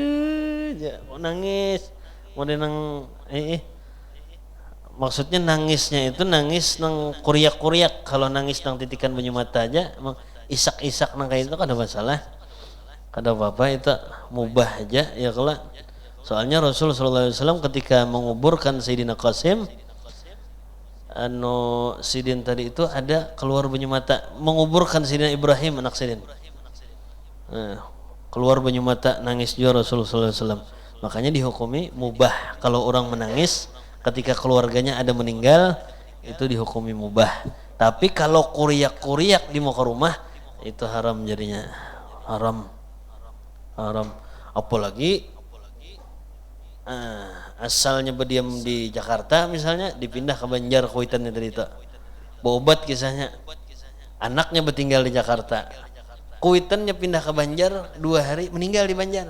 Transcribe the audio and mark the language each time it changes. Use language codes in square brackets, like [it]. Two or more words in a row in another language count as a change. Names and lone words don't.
[bjn] Mau nangis, mau nang maksudnya nangisnya itu nangis nang kuriak. Kalau nangis nang titikan banyu mata aja, emang isak nang kayak itu kan ada masalah, kada apa-apa itu mubah aja ya kalau. Soalnya Rasul [ar] صلى الله عليه وسلم [bjn] ketika menguburkan Sayyidina Qasim, Sidin tadi itu ada keluar banyu mata, menguburkan Sayyidina Ibrahim anak Sidin. Keluar banyu mata, nangis juga Rasul [ar] صلى الله عليه وسلم. [id] Makanya dihukumi mubah kalau orang menangis ketika keluarganya ada meninggal, itu dihukumi mubah. [bjn] Tapi kalau kuriak di muka rumah itu haram jadinya. Haram. Apalagi asalnya berdiam di Jakarta misalnya, dipindah ke Banjar kuitannya tadi itu. Berobat kisahnya. Anaknya bertinggal di Jakarta. Kuitannya pindah ke Banjar 2 hari, meninggal di Banjar.